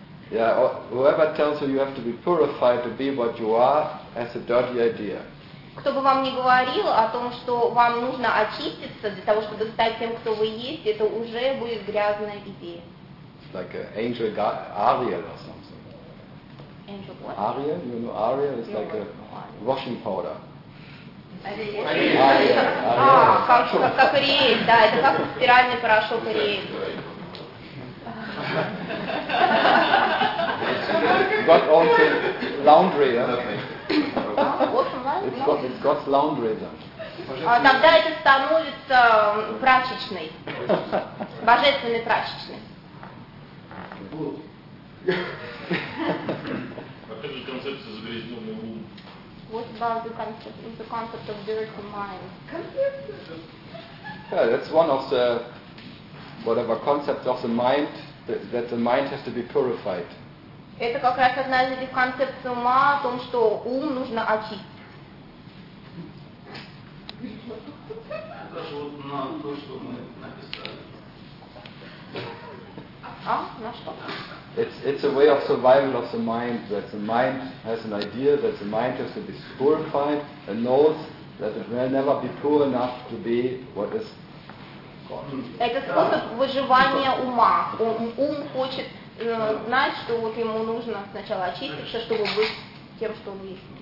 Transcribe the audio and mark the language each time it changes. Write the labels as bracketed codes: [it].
[en] Yeah, whoever tells you have to be purified to be what you are, has a dirty idea. [ru] Кто бы вам ни говорил о том, что вам нужно очиститься для того, чтобы стать тем, кто вы есть, это уже будет грязная идея. [en] Like an angel God, Ariel or something. Angel what? Ariel, you know Ariel is like a washing powder. [ru] Как Ариэль, да, это как спиральный порошок Ариэль. [en] Got all the laundry, yeah? It's got laundry, [ru] да. Тогда это становится прачечной, божественной прачечной. Опять же концепция загрязненного ума. [en] What about the concept of dirty mind? Yeah, that's one of the whatever concepts of the mind that the mind has to be purified. [ru] Это как раз одна из этих концепций ума о том, что ум нужно очистить. Даже вот на то, что мы написали, что мы написали. А? На что? [en] It's a way of survival of the mind, that the mind has an idea, that the mind has to be purified and knows that it will never be pure enough to be what is God. [ru] Это способ выживания ума. Ум хочет знать, что вот ему нужно сначала очиститься, чтобы быть тем, что он есть.